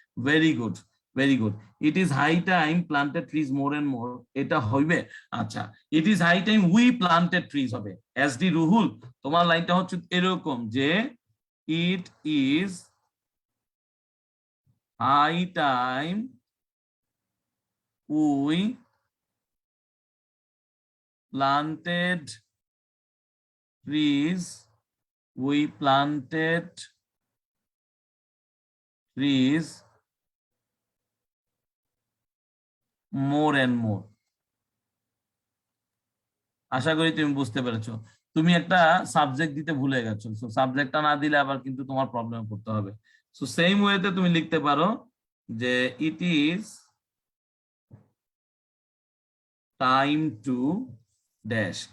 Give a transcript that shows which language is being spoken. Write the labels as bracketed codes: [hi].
[en] Very good, very good. It is high time planted trees more and more, [bn] এটা হইবে। আচ্ছা, [en] it is high time we planted trees [bn] হবে। S D Ruhul, তোমার লাইনটা হচ্ছে এরকম, যে [en] It is high time we planted trees, we planted trees more and more. [bn] আশা করি তুমি বুঝতে পেরেছো। তুমি একটা সাবজেক্ট দিতে ভুলে গেছো, সো সাবজেক্টটা না দিলে আবার কিন্তু তোমার প্রবলেমে পড়তে হবে। সো সেম ওয়েতে তুমি লিখতে পারো যে [en] It is time to dash.